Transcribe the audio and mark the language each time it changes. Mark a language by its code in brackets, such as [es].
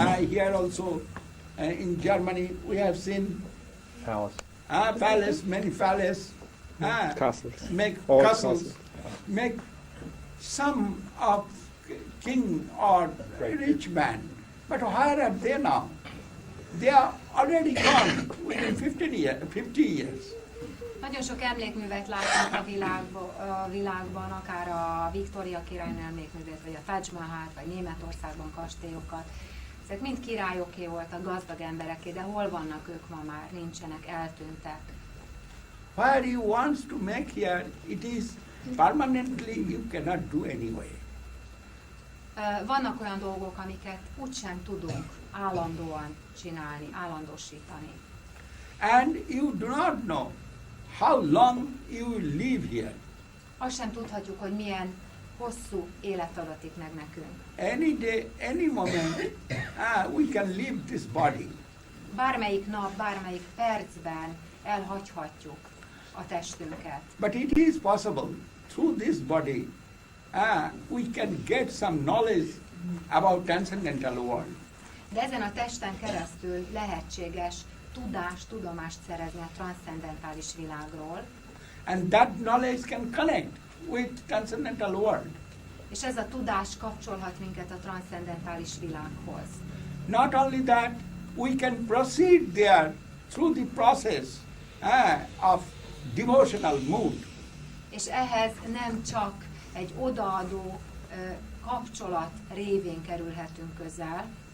[en] Here also in Germany we have seen palace, many palace, Castles. make Old castles, castles. make some of king or rich man. But where are they now? They are already gone within 50 years. [hu] Nagyon sok emlékművet látunk a világban, akár a Victoria királynő emlékművet, vagy a Taj Mahalt, vagy Németországban kastélyokat. Ezek mind királyoké voltak, gazdag embereké, de hol vannak ők ma már? Nincsenek, eltűntek. [en] Where he wants to make here, it is permanently you cannot do anyway. [hu] Vannak olyan dolgok, amiket úgysem tudunk állandóan csinálni, állandósítani. [en] And you do not know how long you will live here. [hu] Azt sem tudhatjuk, hogy milyen hosszú élet adatik meg nekünk. [en] Any day, any moment, we can leave this body. [hu] Bármelyik nap, bármelyik percben elhagyhatjuk a testünket. [en] But it is possible, through this body, we can get some knowledge about transcendental world. [hu] De ezen a testen keresztül lehetséges tudomást szerezni a transzcendentális világról, [en] And that knowledge can connect with transcendental world. [hu] és ez a tudás kapcsolhat minket a transzcendentális világhoz. [en] Not only that, we can proceed there through the process of devotional mood. [hu] És ehhez nem csak egy odaadó kapcsolat révén kerülhetünk közel.